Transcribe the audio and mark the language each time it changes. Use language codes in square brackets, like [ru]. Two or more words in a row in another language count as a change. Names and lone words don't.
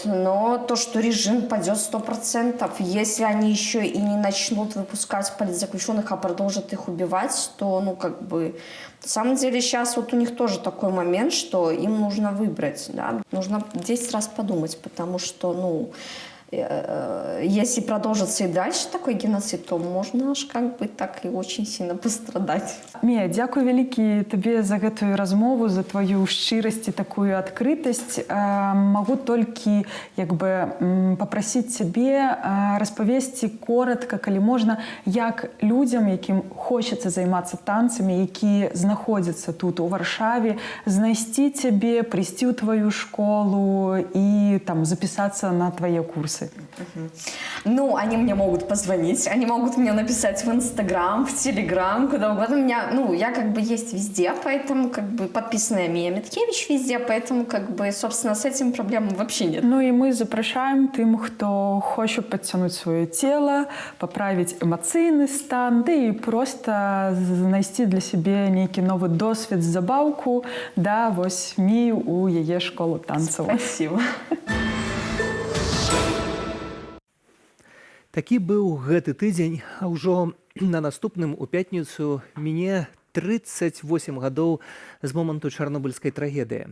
[ru] Но то, что режим падет 100%, если они еще и не начнут выпускать политзаключенных, а продолжат их убивать, то, ну, как бы, на самом деле сейчас вот у них тоже такой момент, что им нужно выбрать, да, нужно 10 раз подумать, потому что, ну, если продолжится и дальше такой геноцид, то можно аж как бы так и очень сильно пострадать. [be] Мія, дзякуй вялікі табе за гэтую размову, за твою шчырасць і такую адкрытасць. Магу толькі як бы папрасіць цябе распавесці коротка, калі можна, як людзям, якім хочацца займацца танцамі, які знаходзяцца тут у Варшаве, знайсці цябе, прыйсці ў твою школу і там запісацца на твае курсы. [ru] Ну, они мне могут позвонить, они могут мне написать в Инстаграм, в Телеграм, куда угодно. Меня, ну, я как бы есть везде, поэтому как бы подписанная Мия Миткевич везде, поэтому как бы, собственно, с этим проблем вообще нет. [be] Ну и мы запрашаем тым, хто хоча подцянуть [ru] свое тело, поправить [be] эмоцыйны стан, да и просто знайсці для сябе нейкі новы досвед, забаўку, да, вось Мію у яе школу танцаў. [ru] Спасибо. [be] Такі быў гэты тыдзень, а ўжо на наступным у пятніцу міне 38 гадоў з моманту чарнобыльскай трагедыі.